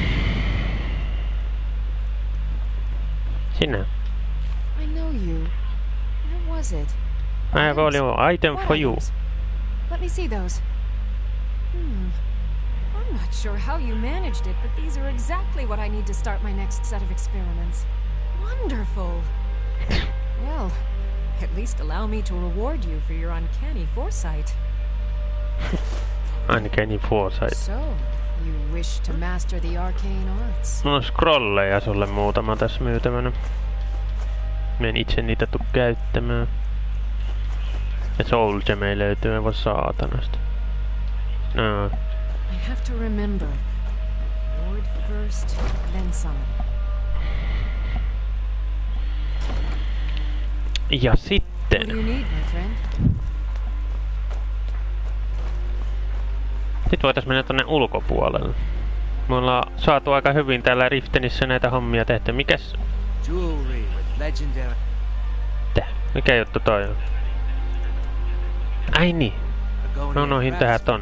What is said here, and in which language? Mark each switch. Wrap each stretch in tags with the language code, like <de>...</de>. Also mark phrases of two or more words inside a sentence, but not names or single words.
<fi>Sinä.</fi> <en>I know you. Where was it? I have only one item for you. Let me see those. I'm not sure how you managed it, but these are exactly what I need to start my next set of experiments. Wonderful. Well, at least allow me to reward you for your uncanny foresight. Uncanny foresight. So, you wish to master the arcane arts?</en> <fi>No scrolleja sulle muutama tässä myytävänä. Mä en itse niitä tuu käyttämään. Ja Soul Gem löytyy aivan saatanasta. No.</fi> <en>I have to remember. Lord first, then summon.</en> <fi>Ja sitten.</fi> <en>What do you need, my friend?</en> <fi>Sitten voitais mennä tonne ulkopuolelle. Me ollaan saatu aika hyvin täällä Riftenissä näitä hommia tehty. Mikäs? Mikä juttu toi on? Ai niin. No noihin tehdään ton.</fi>